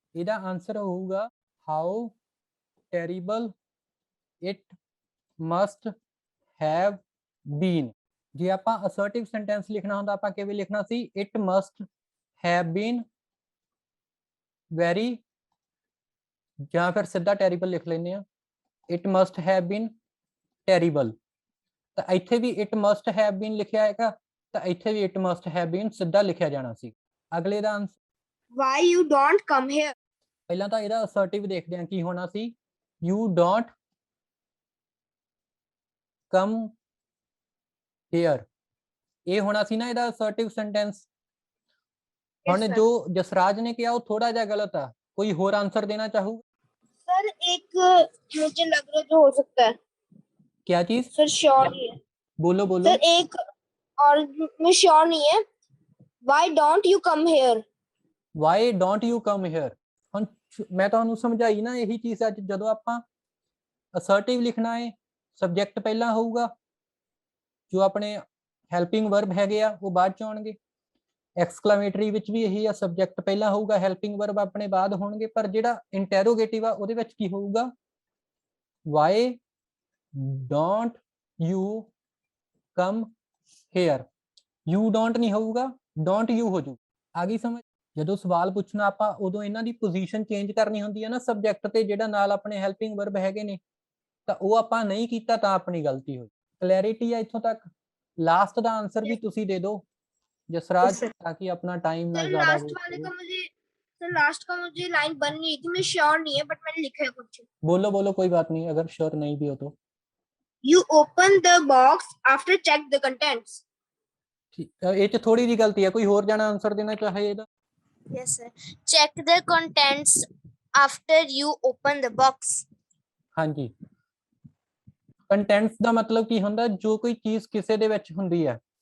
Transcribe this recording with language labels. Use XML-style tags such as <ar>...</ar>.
<pa>ਇਹਦਾ ਆਂਸਰ ਹੋਊਗਾ</pa> <en>how terrible it must have been।</en> <pa>ਜੇ ਆਪਾਂ ਅਸਰਟਿਵ ਸੈਂਟੈਂਸ ਲਿਖਣਾ ਹੁੰਦਾ ਆਪਾਂ ਕਿਵੇਂ ਲਿਖਣਾ ਸੀ,</pa> <en>it must have been very,</en> <pa>ਜਾਂ ਫਿਰ ਸਿੱਧਾ terrible ਲਿਖ ਲੈਂਦੇ ਆ</pa> <en>it must have been terrible।</en> <pa>ਤਾਂ ਇੱਥੇ ਵੀ</pa> <en>it must have been</en> <pa>ਲਿਖਿਆ ਹੈਗਾ, ਤਾਂ ਇੱਥੇ ਵੀ it must have been ਸਿੱਧਾ ਲਿਖਿਆ ਜਾਣਾ ਸੀ। ਅਗਲੇ ਦਾ answer</pa> <en>Why you don't come here।</en> <pa>ਪਹਿਲਾਂ ਤਾਂ ਇਹਦਾ ਅਸਰਟਿਵ ਦੇਖਦੇ ਹਾਂ ਕੀ ਹੋਣਾ ਸੀ,</pa> <en>you don't come here,</en> <pa>ਇਹ ਹੋਣਾ ਸੀ ਨਾ ਇਹਦਾ ਅਸਰਟਿਵ ਸੈਂਟੈਂਸ। ਹੁਣ ਜੋ ਜਸਰਾਜ ਨੇ ਕਿਹਾ ਉਹ ਥੋੜਾ ਜਿਹਾ ਗਲਤ ਆ, ਕੋਈ ਹੋਰ ਆंसर देना चाहूँ?</pa> <hi>सर एक मुझे लग रहा है जो हो सकता है। क्या चीज? सर श्योर नहीं है। बोलो बोलो। सर एक और मैं श्योर नहीं है।</hi> <en>Why don't you come here? Why don't you come here?</en> <pa>ਹੁਣ ਮੈਂ ਤੁਹਾਨੂੰ ਸਮਝਾਈ ਨਾ ਇਹੀ ਚੀਜ਼ ਅੱਜ, ਜਦੋਂ ਆਪਾਂ ਅਸਰਟਿਵ ਲਿਖਣਾ ਹੈ ਸਬਜੈਕਟ ਪਹਿਲਾਂ ਹੋਊਗਾ, ਜੋ ਆਪਣੇ ਹੈਲਪਿੰਗ ਵਰਬ ਹੈਗੇ ਆ ਉਹ ਬਾਅਦ ਚ ਆਉਣਗੇ। ਐਕਸਕਲੇਮੇਟਰੀ ਵਿੱਚ ਵੀ ਇਹੀ ਆ, ਸਬਜੈਕਟ ਪਹਿਲਾਂ ਹੋਊਗਾ, ਹੈਲਪਿੰਗ ਵਰਬ ਆਪਣੇ ਬਾਅਦ ਹੋਣਗੇ। ਪਰ ਜਿਹੜਾ ਇੰਟਰੋਗੇਟਿਵ ਆ ਉਹਦੇ ਵਿੱਚ ਕੀ ਹੋਊਗਾ,</pa> <en>why don't you come here। you don't</en> <pa>ਨਹੀਂ ਹੋਊਗਾ,</pa> <en>don't you</en> <pa>ਹੋ ਜੂ। ਆ ਗਈ ਸਮਝ? ਜਦੋਂ ਸਵਾਲ ਪੁੱਛਣਾ ਆਪਾਂ ਉਦੋਂ ਇਹਨਾਂ ਦੀ ਪੋਜੀਸ਼ਨ ਚੇਂਜ ਕਰਨੀ ਹੁੰਦੀ ਹੈ ਨਾ ਸਬਜੈਕਟ ਤੇ, ਜਿਹੜਾ ਨਾਲ ਆਪਣੇ ਹੈਲਪਿੰਗ ਵਰਬ ਹੈਗੇ ਨੇ, ਤਾਂ ਉਹ ਆਪਾਂ ਨਹੀਂ ਕੀਤਾ ਤਾਂ ਆਪਣੀ ਗਲਤੀ ਹੋਈ। ਕਲੈਰਿਟੀ ਆ ਇੱਥੋਂ ਤੱਕ? ਲਾਸਟ ਦਾ ਆंसर भी ਤੁਸੀਂ ਦੇ ਦਿਓ जसराज,</pa> <hi>ताकि अपना टाइम ना ज्यादा लास्ट वाले का मुझे सर लास्ट का मुझे लाइन बन नहीं थी, मैं श्योर नहीं है बट मैंने लिखा है कुछ। बोलो बोलो कोई बात नहीं, अगर श्योर नहीं भी हो तो।</hi> <en>You open the box after check the contents।</en> <pa>ਇਹ ਚ ਥੋੜੀ ਜਿਹੀ ਗਲਤੀ ਹੈ, ਕੋਈ ਹੋਰ ਜਾਣਾ ਆਨਸਰ ਦੇਣਾ ਚਾਹੇ ਇਹਦਾ?</pa> <en>Yes sir। Check the contents after you open the box।</en> <pa>ਹਾਂਜੀ, ਕੰਟੈਂਟਸ ਦਾ ਮਤਲਬ ਕੀ ਹੁੰਦਾ, ਜੋ ਕੋਈ ਚੀਜ਼ ਕਿਸੇ ਦੇ ਵਿੱਚ ਹੁੰਦੀ ਹੈ।</pa>